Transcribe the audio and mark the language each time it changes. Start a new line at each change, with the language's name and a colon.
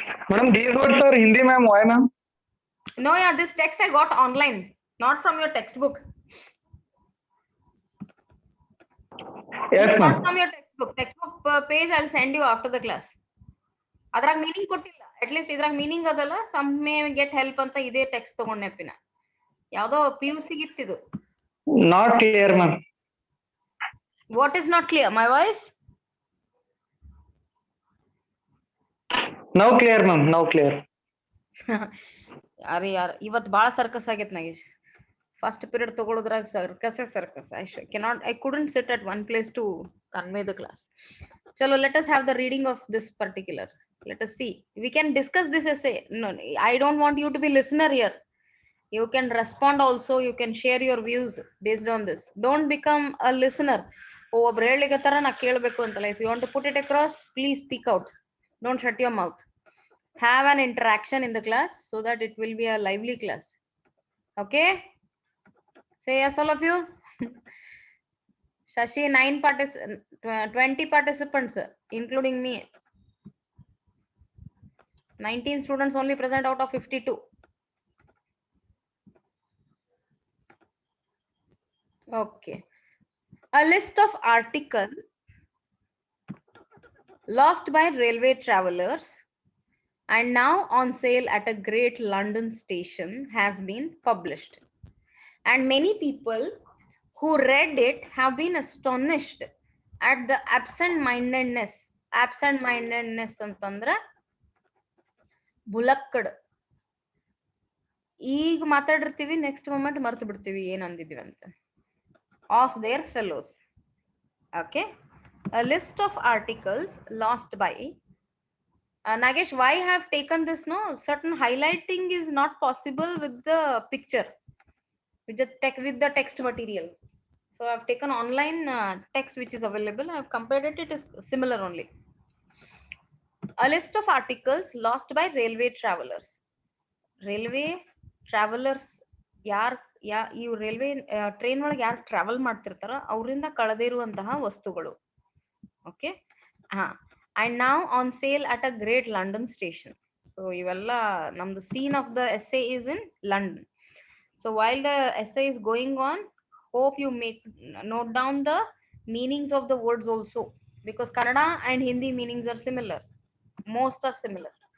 English: Madam, these words are Hindi, ma'am. Why, ma'am? No, yeah, this text I got online, not from your textbook. Yes, Not ma'am. from your textbook. Textbook page I'll send you after the class.
Kannada: ಅದ್ರಾಗ meaning ಕೊಟ್ಟಿಲ್ಲ. At least ಇದ್ರಾಗ meaning ಅದಲ್ಲ.
English: some may get help
Kannada: ಅಂತ ಇದೇ text ತಗೊಂಡೆಪ್ಪಿನ. ಯಾವ್ದೋ PUC ಗಿತ್ತಿದು.
English: Not clear, ma'am. What is not clear? My voice? Now clear, ma'am. Now clear.
Kannada: ಯಾರು ಇವತ್ತು ಭಾಳ ಸರ್ಕಸ್ ಆಗೈತೆ Nagesh. First period ತಗೊಳ್ಳೋದ್ರಾಗ circus.
English: I couldn't sit at one place to convey the class. Chalo, let us have the reading of this particular. Let us see. We can discuss this essay. No, I don't want you to be listener here. You can respond also. You can share your views based on this. Don't become a listener.
Kannada: Oh, ಒಬ್ರು ಹೇಳಿಗತ್ತಾರ ನಾ ಕೇಳಬೇಕು ಅಂತಲ್ಲ.
English: If you want to put it across, please speak out. Don't shut your mouth. Have an interaction in the class so that it will be a lively class. Okay? Say yes, all of you. Shashi, 20 participants, including me. 19 students only present out of 52. Okay. A list of articles lost by railway travelers and now on sale at a great London station has been published. And many people who read it have been astonished at the absent-mindedness.
Kannada: Absent-mindedness ಅಂತಂದ್ರ ಬುಲಕ್ಕಡ್. ಈಗ ಮಾತಾಡಿರ್ತೀವಿ, next moment ಮರ್ತು ಬಿಡ್ತೀವಿ ಏನ್ ಅಂದಿದ್ವಿ ಅಂತ.
English: Of their fellows. Okay. A list of articles lost by Nagesh, why I have taken this? No, certain highlighting is not possible with the picture, with the text material. So I've taken online text which is available. I've compared it. It is similar only. A list of articles lost by railway travelers.
Kannada: Railway travelers ಈ railway train ಒಳಗೆ ಯಾರು travel ಮಾಡ್ತಿರ್ತಾರ ಅವರಿಂದ ಕಳೆದೇ ಇರುವಂತಹ ವಸ್ತುಗಳು.
English: Okay. and now on sale at a great London station. So
Kannada: ಇವೆಲ್ಲ ನಮ್ದು
English: scene of the essay is in London. So while the essay is going on, hope you note down the meanings of the words also, because Kannada and Hindi meanings are similar. Most are similar.